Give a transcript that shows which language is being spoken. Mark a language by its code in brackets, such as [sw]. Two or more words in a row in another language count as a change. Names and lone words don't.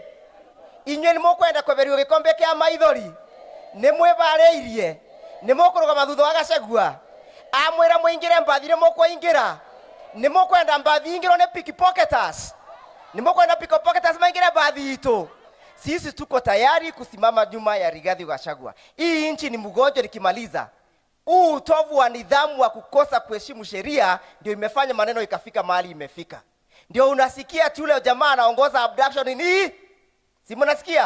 [ki] Inyuĩ nĩ mũkwenda kweberio gĩkombe kĩa maithori nĩ mwĩbarĩirie nĩ mũkũrũgama thutha wa Gachagua amwĩra mũingĩre mbathi nĩ mũkũingĩra nĩ mũkwenda mbathi ingĩrwo nĩ pickpocketers nĩ mũkwenda pickpocketers maingĩre mbathi itũ. [sw] Sisi tuko tayari kusimama nyuma ya Rigathi Gachagua. Hii nchi ni mgonjwa nikimaliza. Utovu wa nidhamu wa kukosa kuheshimu sheria ndio imefanya maneno ikafika mahali imefika. Ndio unasikia tule jamaa anaongoza abduction ni si mnasikia?